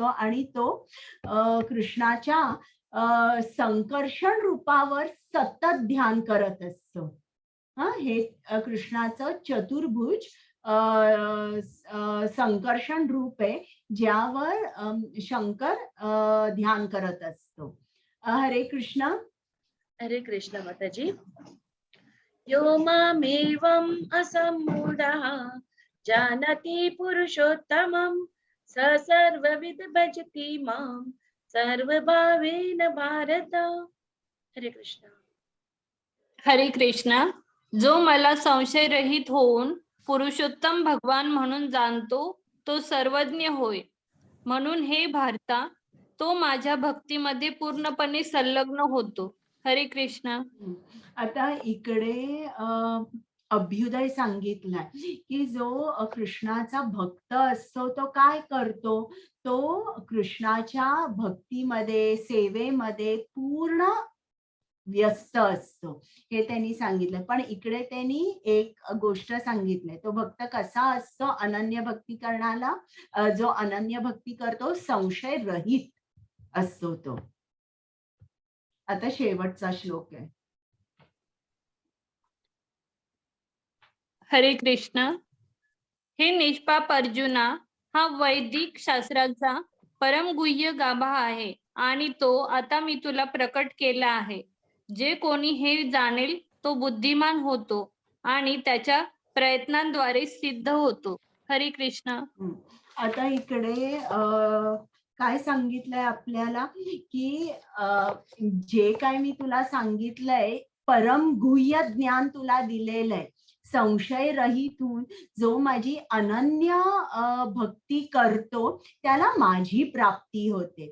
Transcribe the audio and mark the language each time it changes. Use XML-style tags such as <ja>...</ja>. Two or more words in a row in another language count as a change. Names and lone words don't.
<mr>आणि तो कृष्णाच्या संकर्षण रूपावर सतत ध्यान करत असतो. हे कृष्णाचं चतुर्भुज संकर्षण रूप आहे ज्यावर शंकर ध्यान करत असतो. हरे कृष्ण. हरे कृष्ण माताजी.</mr> <sa>यो मामेवम् असम्मूढः जानति पुरुषोत्तमं स सर्वविद भजति मां सर्वभावेन भारत.</sa> <mr>हरे कृष्ण. हरे कृष्णा. जो मला संशय रहित होऊन पुरुषोत्तम भगवान म्हणून जाणतो तो सर्वज्ञ होय. म्हणून हे भारता तो माझ्या भक्तीमध्ये पूर्णपणे संलग्न होतो. हरे कृष्ण. आता इकडे अभ्युदय सांगितलाय की जो कृष्णाचा भक्त असतो तो काय करतो, तो कृष्णाच्या भक्तीमध्ये सेवेमध्ये पूर्ण व्यस्त असतो, हे त्यांनी सांगितलं. पण इकडे त्यांनी एक गोष्ट सांगितली, तो भक्त कसा असतो, अनन्य भक्ती करणारा जो अनन्य भक्ती करतो संशय रहित असतो तो. आता शेवटचा श्लोक आहे. हरे कृष्ण. हे निष्पाप अर्जुना, हा वैदिक शास्त्राचा परमगुह्य गाभा आहे आणि तो आता मी तुला प्रकट केला आहे. जे कोणी हे जाणेल तो बुद्धिमान होतो आणि त्याच्या प्रयत्नांद्वारे सिद्ध होतो. हरे कृष्ण. आता इकडे काय सांगितलंय आपल्याला की जे काय मी तुला सांगितलंय परम गुह्य ज्ञान तुला दिलेलं आहे, संशय रहित होऊन जो माझी अनन्य भक्ती करतो त्याला माझी प्राप्ती होते.</mr>